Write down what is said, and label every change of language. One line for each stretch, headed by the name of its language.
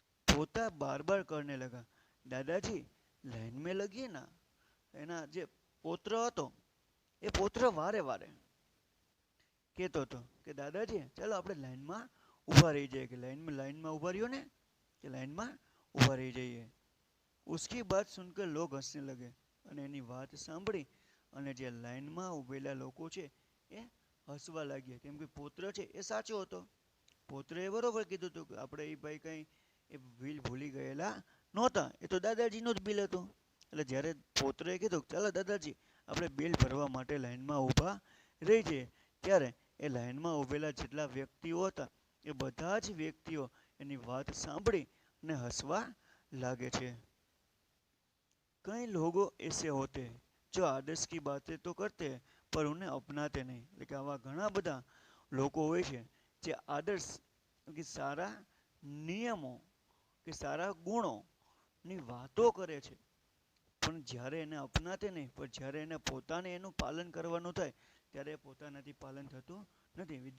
Hindi: પોતા બાર બાર કરને લગા, દાદાજી લાઈન મેં લગીએ ના.
Gujarati: એના જે પૌત્ર હતો એ પૌત્ર વારે વારે કહેતો હતો કે દાદાજી ચાલો આપણે લાઈનમાં ઊભા રહી જઈએ, કે લાઈનમાં ઊભા રહ્યો ને કે લાઈનમાં ઊભા રહી જઈએ.
Hindi: उसकी बात सुनकर लोग हंसने लगे.
Gujarati: અને એની વાત સાંભળી અને જે લાઈનમાં ઊભેલા લોકો છે એ હસવા લાગ્યા, કેમ કે પૌત્ર છે એ સાચો હતો. પૌત્રએ બરોબર કીધું હતું કે આપણે એ ભાઈ કંઈ એ બિલ ભૂલી ગયેલા નહોતા, એ તો દાદાજીનું જ બિલ હતું. એટલે જ્યારે પૌત્રએ કીધું ચાલો દાદાજી આપણે બિલ ભરવા માટે લાઈનમાં ઊભા રહી જઈએ ત્યારે એ લાઈનમાં ઊભેલા જેટલા વ્યક્તિઓ હતા એ બધા જ વ્યક્તિઓ એની વાત સાંભળી અને હસવા લાગે છે।
Hindi: कई लोग ऐसे होते हैं जो आदर्श की बातें तो करते हैं पर उन्हें अपनाते नहीं।
Gujarati: એટલે કે આવા ઘણા બધા લોકો હોય છે જે આદર્શ કે સારા નિયમો કે સારા ગુણોની વાતો કરે છે પણ જ્યારે એને
Hindi: અપનાતે નહીં,
Gujarati: પણ જ્યારે એને પોતાને એનું પાલન કરવાનું થાય ત્યારે પોતાનાથી પાલન થતું નથી।